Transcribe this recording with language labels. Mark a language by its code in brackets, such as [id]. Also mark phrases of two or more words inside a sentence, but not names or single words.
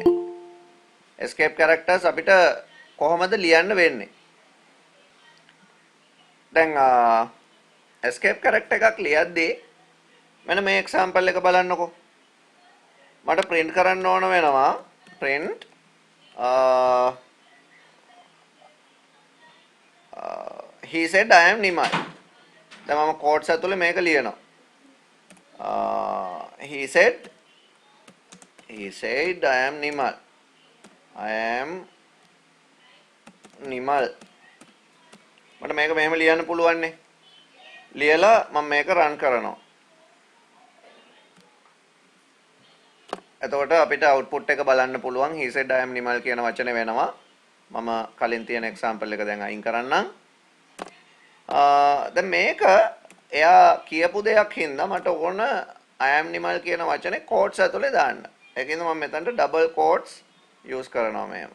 [en] escape characters [si] අපිට කොහොමද ලියන්න වෙන්නේ? දැන් [en] escape character [si] එකක් ලියද්දී මෙන්න මේ example එක බලන්නකෝ. මට print කරන්න ඕන වෙනවා [en] print he said I am Nimal. [si] දැන් මම quotes ඇතුලේ මේක ලියනවා. [en] he said I am Nimal. I am Nimal. [si] මට මේක මෙහෙම ලියන්න පුළුවන් නේ. ලියලා මම මේක run කරනවා. එතකොට අපිට output එක බලන්න පුළුවන් [en] he said I am Nimal [si] කියන වචනේ වෙනවා. මම කලින් තියෙන example එක දැන් අයින් කරන්නම්. දැන් මේක එයා කියපු දෙයක් හින්දා මට ඕන [en] I am Nimal [si] කියන වචනේ quotes ඇතුලේ දාන්න. ඒකින්ද මම මෙතනට [en] double quotes [si] use කරනවා මෙහෙම.